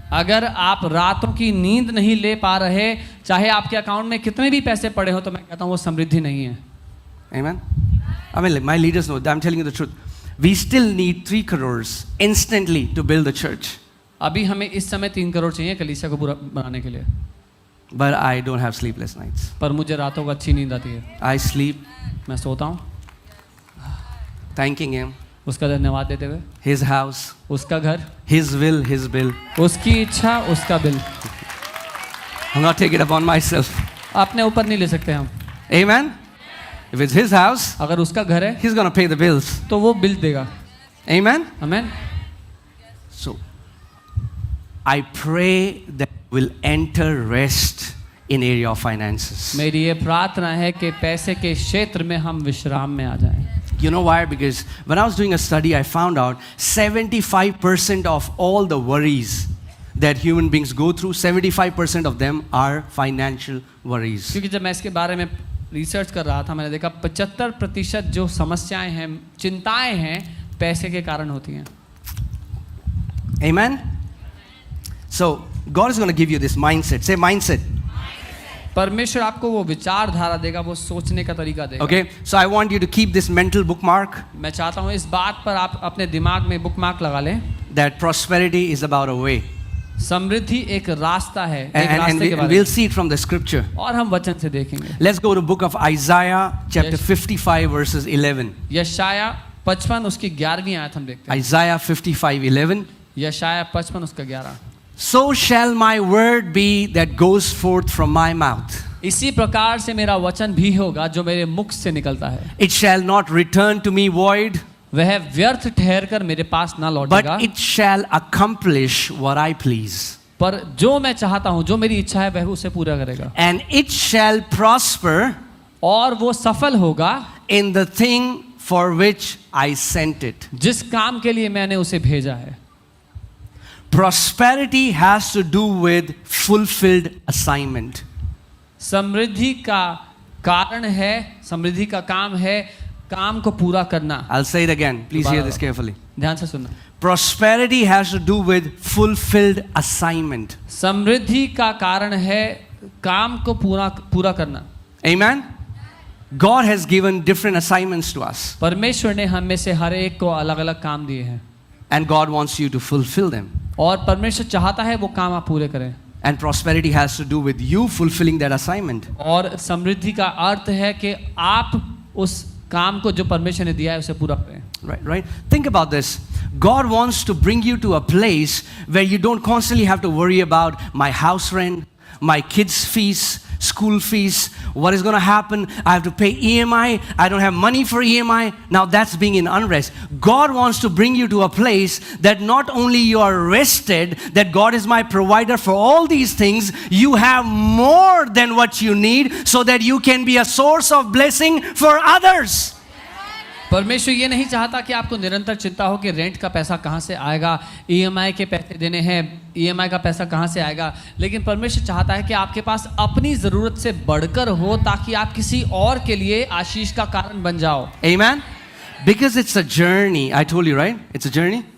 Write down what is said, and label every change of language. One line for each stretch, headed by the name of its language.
Hindi: अगर आप रातों की नींद नहीं ले पा रहे, चाहे आपके अकाउंट में कितने भी पैसे पड़े हो, तो मैं कहता हूँ वो समृद्धि नहीं है।
English: Amen? I mean, my leaders know, I'm telling you the truth. We still need 3 crores instantly to build the church.
Hindi: अभी हमें इस समय 3 करोड़ चाहिए कलीसिया को पूरा बनाने के लिए,
English: But I don't have sleepless nights.
Hindi: पर मुझे रातों को अच्छी नींद आती है।
English: I sleep
Hindi: मैं सोता हूँ
English: thanking Him,
Hindi: उसका धन्यवाद देते हुए,
English: His house,
Hindi: उसका घर,
English: His will, His bill.
Hindi: उसकी इच्छा, उसका bill.
English: I'm not taking it upon myself.
Hindi: अपने ऊपर नहीं ले सकते हम।
English: Amen? If it's His house,
Hindi: अगर उसका घर है
English: He's going to pay the bills.
Hindi: तो वो बिल देगा।
English: Amen?
Hindi: Amen.
English: So, I pray that we'll enter rest in area of finances.
Hindi: मेरी ये प्रार्थना है कि पैसे के क्षेत्र में हम विश्राम में आ जाएं।
English: You know why? Because when I was doing a study, I found out 75% of all the worries that human beings go through, 75% of them are financial worries.
Hindi: क्योंकि जब मैं इसके बारे में रिसर्च कर रहा था, मैंने देखा 75% जो समस्याएं हैं, चिंताएं हैं, पैसे के कारण होती हैं।
English: Amen? So, God is going to give you this mindset. Say mindset.
Hindi: परमेश्वर आपको वो विचारधारा देगा, वो सोचने का तरीका देगा।
English: Okay? So, I want you to keep this mental bookmark
Hindi: मैं चाहता हूँ इस बात पर आप अपने दिमाग में बुकमार्क लगा लें।
English: that prosperity is about a way.
Hindi: समृद्धि एक रास्ता है, एक
English: And
Hindi: रास्ते के बारे
English: we'll
Hindi: में,
English: see it from the scripture.
Hindi: और हम वचन से देखेंगे।
English: Let's go to book of Isaiah, chapter Yes. 55, verses 11.
Hindi: यशाया 55 उसकी 11वीं आयत हम देखते हैं।
English: Isaiah 55:11.
Hindi: यशाया 55 उसका 11।
English: So shall my word be that goes forth from my mouth.
Hindi: इसी प्रकार से मेरा वचन भी होगा जो मेरे मुख से निकलता है,
English: It shall not return to me void,
Hindi: वह व्यर्थ ठहर कर मेरे पास ना लौटेगा,
English: but it shall accomplish what I please.
Hindi: पर जो मैं चाहता हूँ, जो मेरी इच्छा है, वह उसे पूरा करेगा,
English: And it shall prosper
Hindi: और वो सफल होगा
English: in the thing for which I sent it.
Hindi: जिस काम के लिए मैंने उसे भेजा है।
English: Prosperity has to do with fulfilled assignment.
Hindi: समृद्धि का कारण है, समृद्धि का काम है काम को पूरा करना।
English: I'll say it again. Please hear this carefully.
Hindi: ध्यान से सुनना।
English: Prosperity has to do with fulfilled assignment.
Hindi: समृद्धि का कारण है काम को पूरा करना।
English: Amen? God has given different assignments to us.
Hindi: परमेश्वर ने हम में से हर एक को अलग अलग काम दिए हैं,
English: And God wants you to fulfill them.
Hindi: और परमेश्वर चाहता है वो काम आप पूरे करें।
English: And prosperity has to do with you fulfilling that assignment.
Hindi: और समृद्धि का अर्थ है कि आप उस काम को जो परमेश्वर ने दिया है उसे पूरा करें।
English: Right? Think about this. God wants to bring you to a place where you don't constantly have to worry about my house rent, my kids' fees, school fees, what is going to happen, I have to pay EMI, I don't have money for EMI. Now that's being in unrest. God wants to bring you to a place that not only you are rested, that God is my provider for all these things, you have more than what you need so that you can be a source of blessing for others.
Hindi: परमेश्वर ये नहीं चाहता कि आपको निरंतर चिंता हो कि रेंट का पैसा कहाँ से आएगा, EMI के पैसे देने हैं, EMI का पैसा कहाँ से आएगा, लेकिन परमेश्वर चाहता है कि आपके पास अपनी ज़रूरत से बढ़कर हो ताकि आप किसी और के लिए आशीष का कारण बन जाओ।
English: Amen? Because it's a journey. I told you, right? It's a journey.